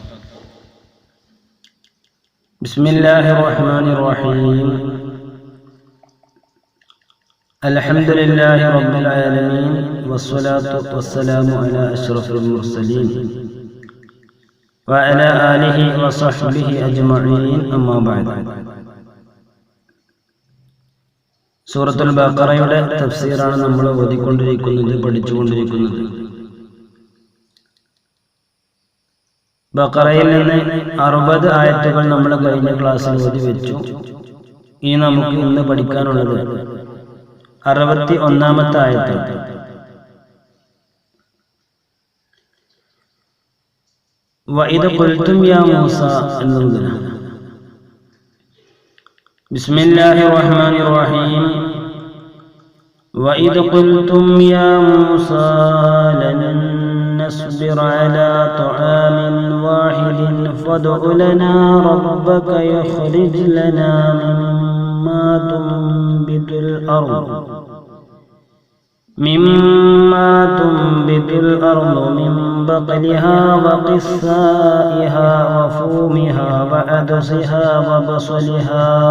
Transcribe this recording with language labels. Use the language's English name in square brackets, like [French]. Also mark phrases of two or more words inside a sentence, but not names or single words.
[Arabic] بسم الله الرحمن الرحيم. الحمد لله رب العالمين والصلاة والسلام على أشرف المرسلين وعلى آله وصحبه أجمعين. أما بعد. [Malayalam] സൂറത്തുൽ ബഖറയുടെ തഫ്സീറാണ് നമ്മൾ പഠിച്ചുകൊണ്ടിരിക്കുന്നത്. ബഖറയിൽ നിന്ന് 60 ആയത്തുകൾ നമ്മൾ കഴിഞ്ഞ ക്ലാസ്സിൽ ഓതി വെച്ചു. ഇനി നമുക്ക് ഇന്ന് പഠിക്കാനുള്ളത് 61-ാമത്തെ ആയത്ത്. [Arabic] وإذ قلتم يا موسى എന്നതാണ്. بسم الله الرحمن الرحيم. وإذ قلتم يا موسى لن نصبر على طعام واحد فادع لنا ربك يخرج لنا مما تنبت الأرض من بقلها وقثائها وفومها وعدسها وبصلها